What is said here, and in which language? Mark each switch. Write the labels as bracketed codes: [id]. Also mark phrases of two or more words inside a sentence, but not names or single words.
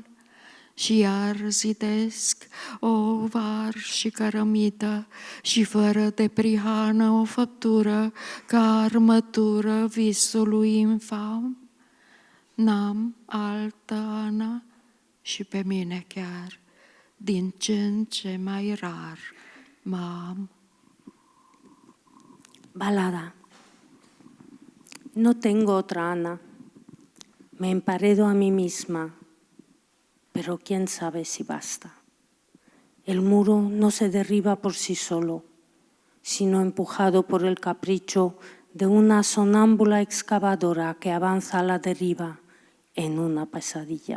[ro] Și iar zidesc o var și cărămită și fără de prihană o făptură ca armătură visului infam. N-am altă Ana și pe mine chiar, din ce în ce mai rar mă am. [es] Balada. No tengo otra Ana. Me emparedo a mí misma, pero quién sabe si basta. El muro no se derriba por sí solo, sino empujado por el capricho de una sonámbula excavadora que avanza a la deriva en una pesadilla.